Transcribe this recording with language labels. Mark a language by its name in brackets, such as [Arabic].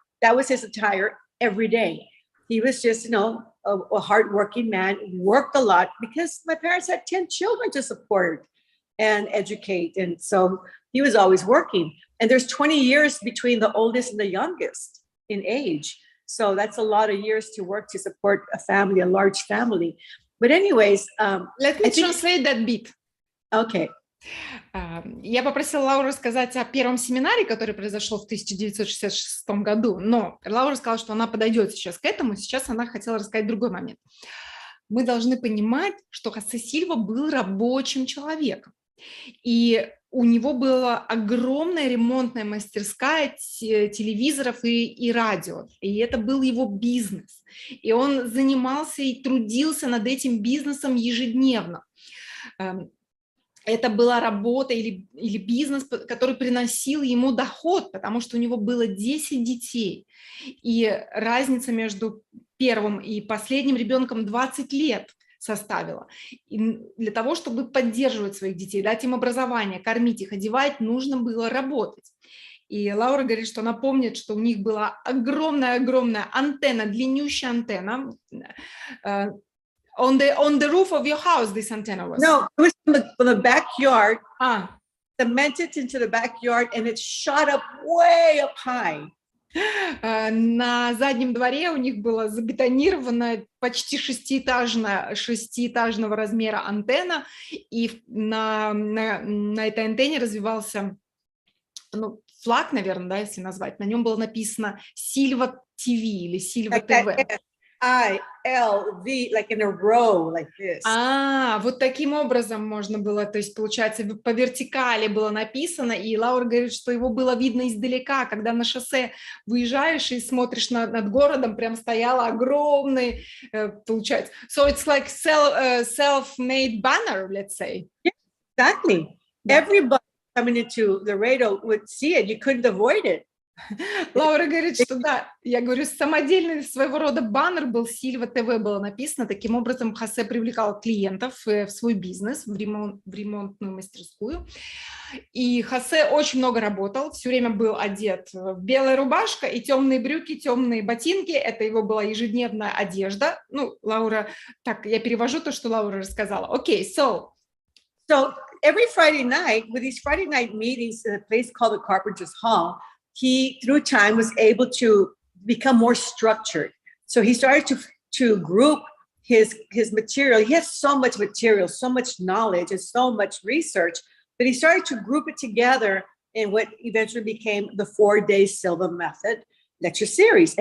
[English] That was his attire every day. He was just, a hardworking man, worked a lot because my parents had 10 children to support and educate. And so he was always working. And there's 20 years between the oldest and the youngest in age. So that's a lot of years to work to support a family, a large family. But anyways, let me translate that bit. Okay. [Russian] Я попросила Лауру сказать о первом семинаре, который произошел в 1966 году, но Лаура сказала, что она подойдет сейчас к этому, сейчас она хотела рассказать другой момент. Мы должны понимать, что Хозе Сильва был рабочим человеком, и у него была огромная ремонтная мастерская телевизоров и радио, и это был его бизнес, и он занимался и трудился над этим бизнесом ежедневно. Это была работа или бизнес, который приносил ему доход, потому что у него было 10 детей. И разница между первым и последним ребенком 20 лет составила. И для того, чтобы поддерживать своих детей, дать им образование, кормить их, одевать, нужно было работать. И Лаура говорит, что она помнит, что у них была огромная-огромная антенна, длиннющая антенна. [English] On the roof of your house, this antenna was? No, it was from the backyard. Cemented into the backyard, and it shot up way up high. [Russian] На заднем дворе у них была забетонирована почти шестиэтажного размера антенна, и на этой антенне развивался флаг, наверное, да, если назвать. На нем было написано Сильва ТВ или Сильва ТВ. [English] I-L-V, like in a row, like this. [Russian] Вот таким образом можно было, то есть, получается, по вертикали было написано, и Лаура говорит, что его было видно издалека, когда на шоссе выезжаешь и смотришь над городом, прям стояла огромный, получается, [English] so it's like self-made banner, let's say. Exactly. Yeah. Everybody coming into Lоредо would see it. You couldn't avoid it. [Russian] Лаура говорит, что да, я говорю, самодельный своего рода баннер был, Сильва ТВ было написано. Таким образом, Хозе привлекал клиентов в свой бизнес, в ремонтную мастерскую. И Хозе очень много работал, все время был одет в белая рубашка и темные брюки, темные ботинки. Это его была ежедневная одежда. Ну, Лаура, так, я перевожу то, что Лаура рассказала. Окей, [English] so every Friday night, with these Friday night meetings in a place called the Carpenter's Hall, he, through time, was able to become more structured. So he started to group his material. He has so much material, so much knowledge, and so much research, that he started to group it together in what eventually became the 4-day Silva Method lecture series.